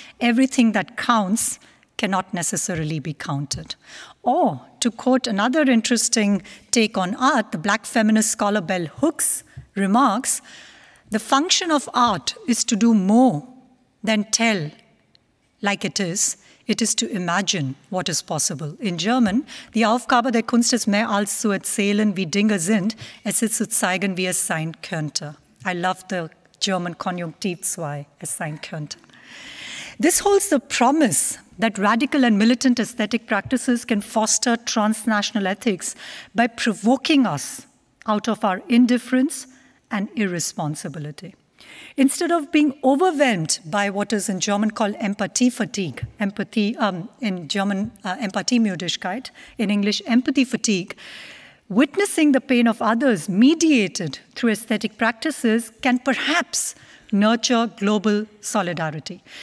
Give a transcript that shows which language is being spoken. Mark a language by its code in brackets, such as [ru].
[en] Everything that counts cannot necessarily be counted. Or, to quote another interesting take on art, the black feminist scholar Bell Hooks remarks, "The function of art is to do more than tell like it is to imagine what is possible." [de] In German, die Aufgabe der Kunst ist mehr als zu erzählen, wie Dinge sind, es ist zu zeigen, wie es sein könnte. [en] I love the German Konjunktiv 2, [de] es sein könnte. [en] This holds the promise that radical and militant aesthetic practices can foster transnational ethics by provoking us out of our indifference and irresponsibility. Instead of being overwhelmed by what is in German called empathy fatigue, in German Empathiemüdigkeit, in English empathy fatigue, witnessing the pain of others mediated through aesthetic practices can perhaps nurture global solidarity.